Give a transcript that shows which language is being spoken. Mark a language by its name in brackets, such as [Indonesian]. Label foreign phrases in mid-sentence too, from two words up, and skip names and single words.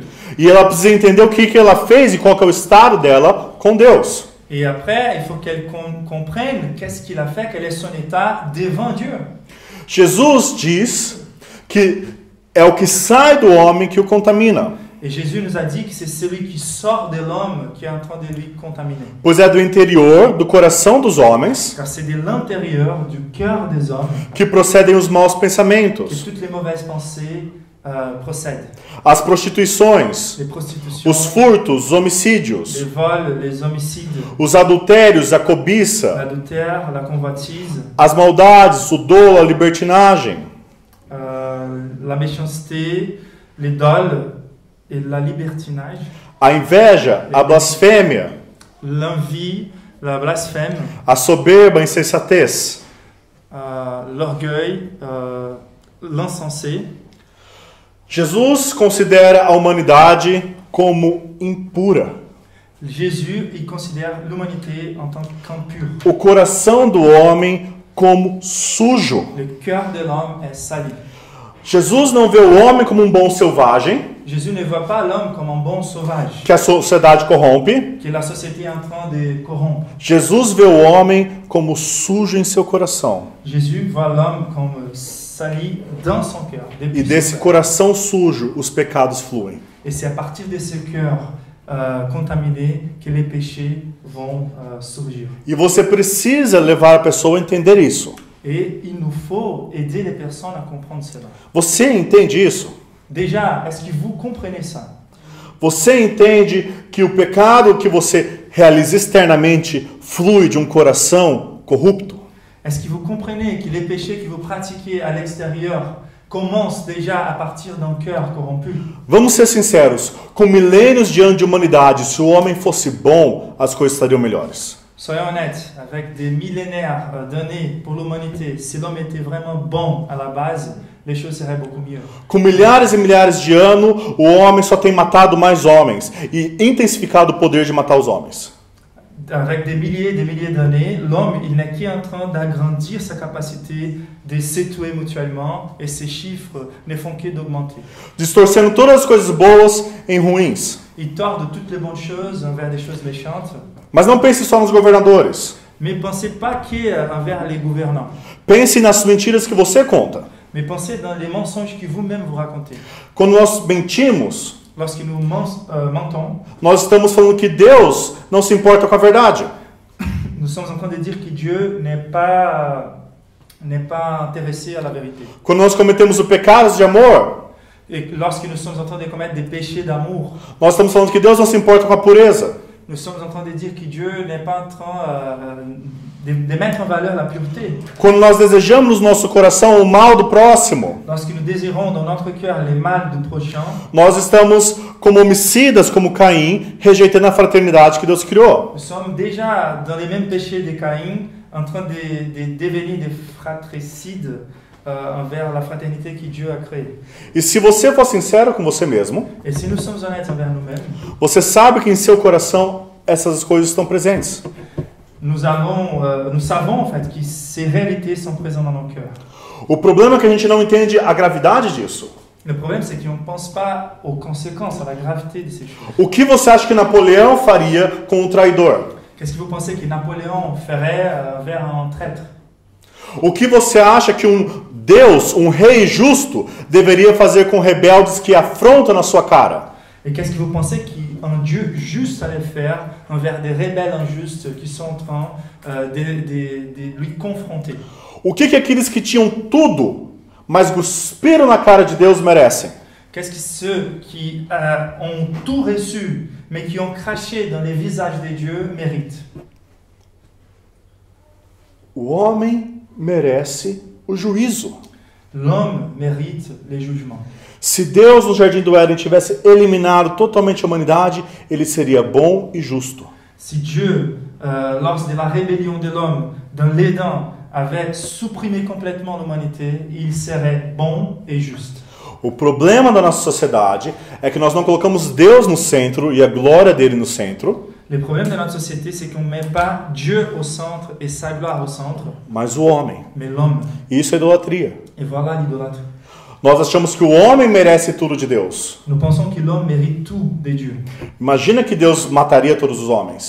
[Portuguese] E ela precisa entender o que ela fez e qual que é o estado dela com Deus. [French] Et après, il faut qu'elle comprenne qu'est-ce qu'il a fait, quel est son état devant Dieu. [Portuguese] Jesus diz que é o que sai do homem que o contamina, [French] Et Jésus nous a dit que c'est celui qui sort de l'homme qui est en train de lui contaminer. [Portuguese] pois é do interior, do coração dos homens, [French] Car c'est de l'intérieur, du cœur des hommes, [Portuguese] que procedem os maus que pensamentos, [French] toutes les mauvaises pensées procèdent. [Portuguese] as prostituições, [French] Les prostitutions, [Portuguese] os furtos, os [French] les [Portuguese] homicídios, [French] vols, les homicides, [Portuguese] os adultérios, a cobiça, [French] l'adultère, la convoitise, [Portuguese] as maldades, o dolo, a libertinagem, [French] la méchanceté, les dols et la libertinage, [Portuguese] a inveja, a blasfêmia, [French] l'envie, la blasphème, [Portuguese] a soberba, a insensatez. [French] l'orgueil, l'insensé. [Portuguese] Jesus considera a humanidade como impura. [French] Jésus, il considère l'humanité en tant qu'impure. [Portuguese] O coração do homem como sujo. [French] Le cœur de l'homme est sali. [Portuguese] Jesus não vê o homem como um bom selvagem, [French] Jésus ne voit pas l'homme comme un bon sauvage, [Portuguese] que a sociedade corrompe. [French] que la société est en train de corrompre. [Portuguese] Jesus vê o homem como sujo em seu coração. [French] Jésus voit l'homme comme sali dans son cœur. [Portuguese] E [French] depuis [Portuguese] desse [French] son cœur. [Portuguese] coração sujo os pecados fluem. [French] Et c'est à partir de ce cœur contaminé que les péchés vont surgir. [Portuguese] E você precisa levar a pessoa a entender isso. [French] Et il nous faut aider les personnes à comprendre cela. [Portuguese] Você entende isso? [French] Déjà, est-ce que vous comprenez ça? [Portuguese] Você entende que o pecado que você realiza externamente flui de um coração corrupto? [French] Est-ce que vous comprenez que les péchés que vous pratiquez à l'extérieur commencent déjà à partir d'un cœur corrompu? [Portuguese] Vamos ser sinceros, com milênios de anos de humanidade, se o homem fosse bom, as coisas estariam melhores. [French] Soyons honnêtes, avec des millénaires d'années pour l'humanité, si l'homme était vraiment bon à la base, les choses seraient beaucoup mieux. [Portuguese] Com milhares e milhares de anos, o homem só tem matado mais homens e intensificado o poder de matar os homens. [French] avec des milliers et des milliers d'années, l'homme, il n'est qu'en train d'agrandir sa capacité de s'étouer mutuellement et ses chiffres ne font que d'augmenter. [Portuguese] distorcendo todas as coisas boas em ruins. [French] Il tord toutes les bonnes choses envers des choses méchantes, [Portuguese] Mas não pense só nos governadores. [French] mais pensez pas qu'envers les gouvernants. [Portuguese] Pense nas mentiras que você conta. [French] Mais pensez dans les mensonges que vous-même vous racontez. [Portuguese] Quando nós mentimos, [French] Lorsque nous mentons, [Portuguese] nós estamos falando que Deus não se importa com a verdade. [French] nous sommes en train de dire que Dieu n'est pas intéressé à la vérité. [Portuguese] Quando nós cometemos o pecado de amor, [French] Et lorsque nous sommes en train de commettre des péchés d'amour, [Portuguese] nós estamos falando que Deus não se importa com a pureza. [French] nous sommes en train de dire que Dieu n'est pas en train de mettre en valeur la pureté. [Portuguese] Quando nós desejamos no nosso coração o mal do próximo, [French] Lorsque nous désirons dans notre cœur les mal du prochain, [Portuguese] nós estamos como homicidas, como Caim, rejeitando a fraternidade que Deus criou. [French] nous sommes déjà dans les mêmes péchés de Caïn, en train de devenir des fratricides envers la fraternité que Dieu a créée. [Portuguese] E se você for sincero com você mesmo, [French] Et si nous sommes honnêtes envers nous-mêmes, [Portuguese] você sabe que em seu coração essas coisas estão presentes. [French] nous savons en fait que ces réalités sont présentes dans nos cœurs. [Portuguese] O problema é que a gente não entende a gravidade disso. [French] Le problème, c'est qu'on ne pense pas aux conséquences, à la gravité de ces choses. [Portuguese] O que você acha que Napoleão faria com um traidor? [French] Qu'est-ce que vous pensez que Napoléon ferait vers un traître? [Portuguese] O que você acha que um Deus, um rei justo, deveria fazer com rebeldes que afrontam na sua cara? [French] Et qu'est-ce que vous pensez qu'un Dieu juste allait faire envers des rebelles injustes qui sont en train de lui confronter? [Portuguese] O que aqueles que tinham tudo, mas cuspiram na cara de Deus merecem? [French] Qu'est-ce que ceux qui ont tout reçu, mais qui ont craché dans les visages des dieux méritent? [Portuguese] O homem merece o juízo. [French] L'homme mérite les jugements. [Portuguese] Se Deus no Jardim do Éden tivesse eliminado totalmente a humanidade, ele seria bom e justo. [French] Si Dieu, lors de la rébellion de l'homme dans l'Éden, avait supprimé complètement l'humanité, il serait bon et juste. [Portuguese] O problema da nossa sociedade é que nós não colocamos Deus no centro e a glória dele no centro, [French] Le problème de notre société, c'est qu'on ne met pas Dieu au centre et sa gloire au centre, [Portuguese] mas o homem. [French] mais l'homme. [Portuguese] E isso é idolatria. [French] Et voilà l'idolâtre. [Portuguese] Nós achamos que o homem merece tudo de Deus. [French] Nous pensons que l'homme mérite tout de Dieu. [Portuguese] Imagina que Deus mataria todos os homens.